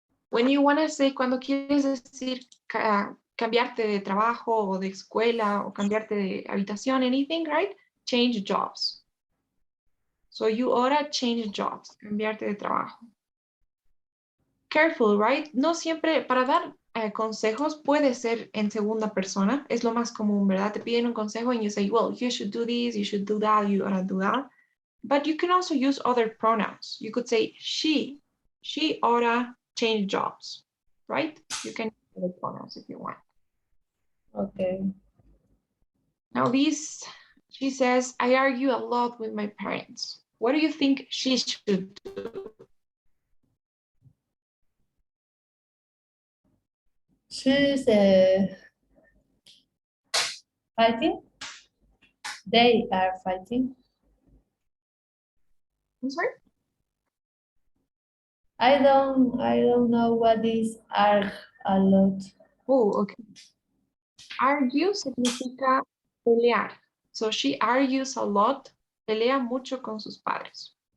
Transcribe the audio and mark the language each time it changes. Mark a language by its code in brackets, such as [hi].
[en] When you want to say, [es] cuando quieres decir cambiarte de trabajo o de escuela o cambiarte de habitación, [en] anything, right? Change jobs. So you oughta change jobs, [es] cambiarte de trabajo. [en] careful, right? [es] No siempre, para dar consejos puede ser en segunda persona, es lo más común, ¿verdad? Te piden un consejo [en] and you say, well, you should do this, you should do that, you ought to do that. But you can also use other pronouns. You could say she oughta change jobs, right? You can use other pronouns if you want. Okay. Now this, she says, I argue a lot with my parents. What do you think she should do? She's fighting. They are fighting. I'm sorry? I don't know what is are a lot. [es] Oh, okay. Argue significa pelear. [en] So she argues a lot, [es] pelea mucho con sus padres.